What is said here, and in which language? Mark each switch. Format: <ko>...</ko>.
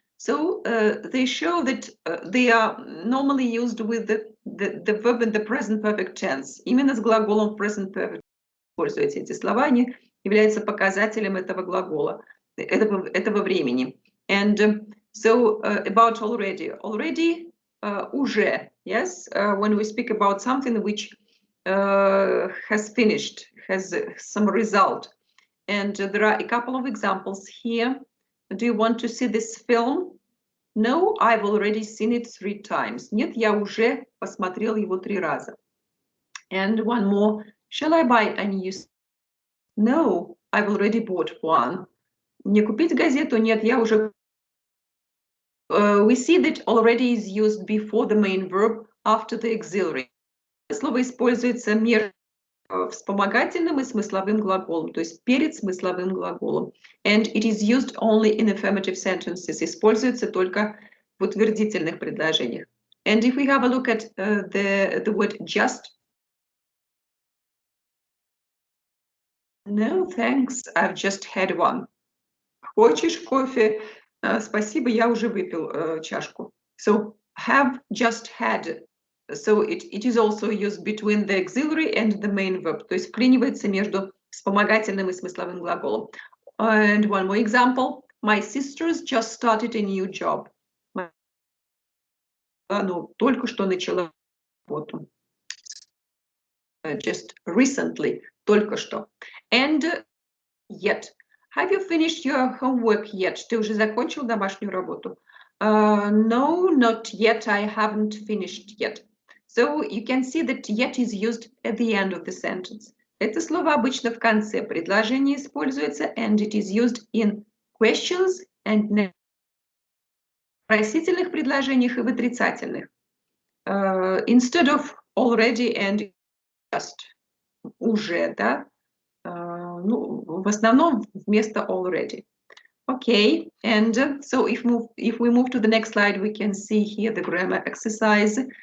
<en>So they show that they are normally used with the verb in the present perfect tense.</en> <ru>Именно с глаголом present perfect используются эти слова, они являются показателем этого глагола, этого времени.</ru> <en>And so about already, уже, yes, when we speak about something which has finished, has some result. And there are a couple of examples here. Do you want to see this film? No, I've already seen it 3 times.</en> <ru>Нет, я уже посмотрел его 3 раза.</ru> <en>And one more Shall I buy a new? No, I've already bought one.</en> <ru>Мне купить газету? Нет, я уже.</ru> <en>We see that already is used before the main verb, after the auxiliary.</en> <ru>Слово используется между вспомогательным и смысловым глаголом, то есть перед смысловым глаголом.</ru> <en>And it is used only in affirmative sentences.</en> <ru>Используется только в утвердительных предложениях.</ru> <en>And if we have a look at the word just. No, thanks. I've just had one.</en> <ru>Хочешь кофе? Спасибо, я уже выпил чашку.</ru> <en>So have just had. So it is also used between the auxiliary and the main verb.</en> <ru>То есть вклинивается между вспомогательным и смысловым глаголом.</ru> <en>And one more example. My sister's just started a new job.</en> <ru>Ну, только что начала работу.</ru> <en>Just recently.</en> <ru>Только что.</ru> <en>And yet. Have you finished your homework yet?</en> <ru>Ты уже закончил домашнюю работу?</ru> <en>No, not yet. I haven't finished yet. So you can see that yet is used at the end of the sentence.</en> <ru>Это слово обычно в конце предложения используется,</ru> <en>and it is used in questions and</en> <ru>в вопросительных предложениях и в отрицательных.</ru> <en>Instead of already and just.</en> <ru>Уже, да? Ну, в основном вместо already.</ru> <en>Okay, and so if we move to the next slide, we can see here the grammar exercise.</en>